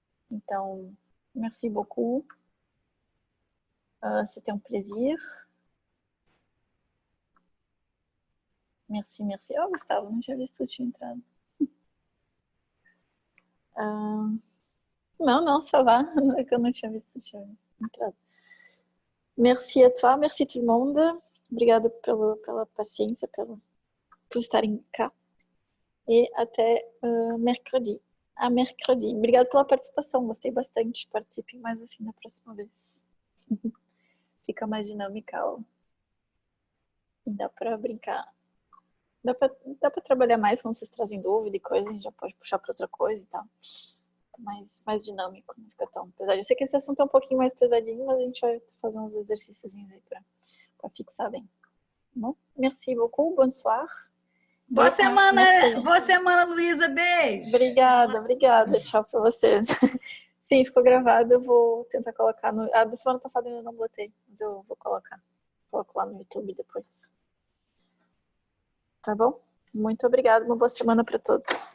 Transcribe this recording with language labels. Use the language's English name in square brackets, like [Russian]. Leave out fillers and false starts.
[French] Então, merci beaucoup. C'était un plaisir. Merci, merci. [Portuguese] Oh, Gustavo, não tinha visto que tinha entrado. Não, [French] ça va. [Portuguese] É que eu não tinha visto que tinha entrado. [French] Merci a toi, merci tout le monde. [Portuguese] Obrigada pela paciência, por estarem cá. E até mercredi. A mercredi. Obrigada pela participação, gostei bastante. Participe mais assim da próxima vez. Fica mais dinâmica. Ó. E dá pra brincar. Dá pra trabalhar mais quando vocês trazem dúvida e coisa, a gente já pode puxar pra outra coisa e tal. Mais dinâmico, não fica tão pesado. Eu sei que esse assunto é um pouquinho mais pesadinho, mas a gente vai fazer uns exercícios aí pra fixar bem. Bom, [French] merci beaucoup, bonsoir. [Portuguese] Boa semana, Luísa, beijo. Obrigada, tchau pra vocês. Sim, ficou gravado, eu vou tentar colocar no... da semana passada eu ainda não botei, mas eu vou colocar. Coloco lá no YouTube depois. Tá bom? Muito obrigada, uma boa semana para todos.